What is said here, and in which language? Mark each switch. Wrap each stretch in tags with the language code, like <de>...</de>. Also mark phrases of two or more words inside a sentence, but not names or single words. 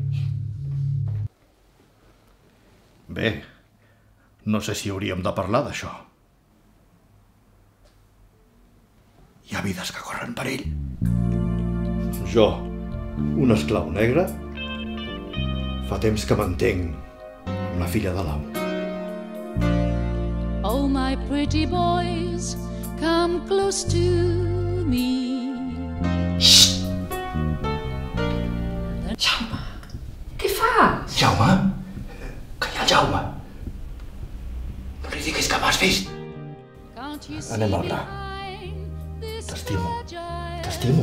<ca>Bé, no sé si hauríem de parlar d'això. Hi ha vides que corren perill. Jo, un esclau negre, fa temps que m'entenc amb la filla de l'amo.</ca> <en>Oh, my pretty boys, come close to me.</en> <ca>Xxt! Jaume, què fas? Jaume? Que hi ha el Jaume? No li diguis que m'has vist. Anem a anar. T'estimo, t'estimo.</ca>